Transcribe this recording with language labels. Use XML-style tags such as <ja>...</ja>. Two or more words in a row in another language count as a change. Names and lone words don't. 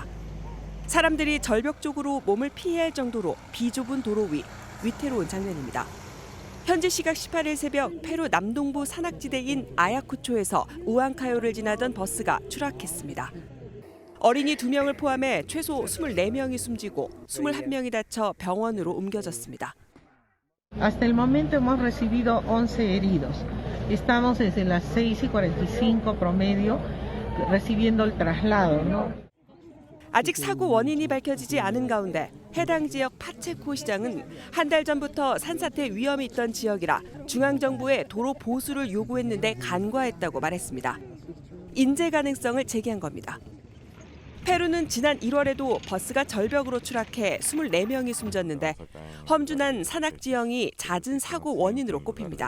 <ko>사람들이 절벽 쪽으로 몸을 피해야 할 정도로 비좁은 도로 위 위태로운 장면입니다. 현지 시각 18일 새벽 페루 남동부 산악지대인 아야쿠초에서 우안카요를 지나던 버스가 추락했습니다. 어린이 2명을 포함해 최소 24명이 숨지고 21명이 다쳐 병원으로 옮겨졌습니다.</ko> <es>Hasta el momento hemos recibido 11 heridos. Estamos desde las 6:45 promedio recibiendo el traslado.</es> <ko>아직 사고 원인이 밝혀지지 않은 가운데 해당 지역 파체코 시장은 한 달 전부터 산사태 위험이 있던 지역이라 중앙정부에 도로 보수를 요구했는데 간과했다고 말했습니다. 인재 가능성을 제기한 겁니다. 페루는 지난 1월에도 버스가 절벽으로 추락해 24명이 숨졌는데 험준한 산악 지형이 잦은 사고 원인으로 꼽힙니다.</ko>